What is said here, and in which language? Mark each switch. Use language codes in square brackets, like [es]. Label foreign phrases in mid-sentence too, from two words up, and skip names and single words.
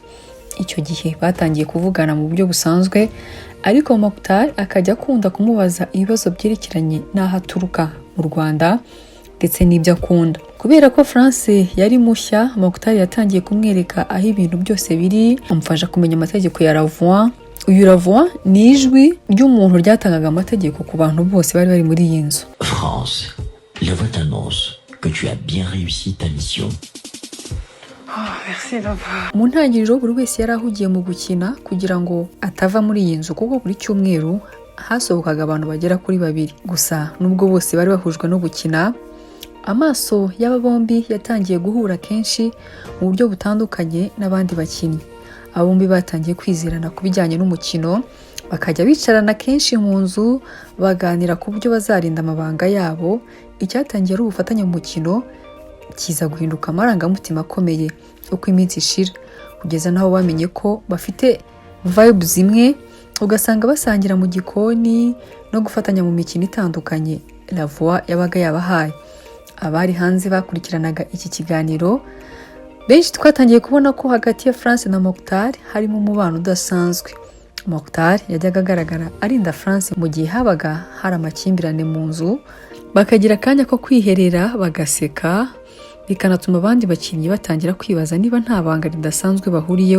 [rw] Icyo gihe batangiye kuvugana mu buryo busanzwe, ariko Mokhtar akajya akunda kumubaza ibibazo byerekeranye n'aho aturuka mu Rwanda ndetse n'ibyo akunda. Kubera ko France yari mushya, Mokhtar yatangiye kumwereka aho ibintu byose biri, amufasha kumenya amategeko ya la voix. Uyu la voix ni ijwi ry'umuntu ryatangaga amategeko ku bantu bose bari bari muri iyi nzu. [fr] France, la voix t'annonce que tu as bien réussi ta mission. Merci la voix. [rw] Mu ntangiriro buri wese yari ahugiye mu gukina kugira ngo atava muri iyi nzu, kuko buri cyumweru hasohokaga abantu bagera kuri babiri. Gusa nubwo bose bari bahujwe no gukina, amaso y'aba bombi yatangiye guhura kenshi mu buryo butandukanye n'abandi bakinnyi. Aba bombi batangiye kwizerana ku bijyanye n'umukino, bakajya bicarana kenshi mu nzu baganira ku buryo bazarinda amabanga yabo. Icyatangiye ari ubufatanye mu mukino kiza guhinduka amarangamutima akomeye uko iminsi ishira, kugeza n'aho bamenye ko bafite vibe zimwe, ugasanga basangira mu gikoni no gufatanya mu mikino itandukanye la voix yabaga yabahaye. Abari hanze bakurikiranaga iki kiganiro benshi twatangiye kubona ko hagati ya France na Mokhtar harimo umubano udasanzwe. Mokhtar yajyaga agaragara arinda France mu gihe habaga hari amakimbirane mu nzu, bakagira akanya ko kwiherera bagaseka, bikanatuma abandi bakinnyi batangira kwibaza niba nta banga ridasanzwe bahuriyeho.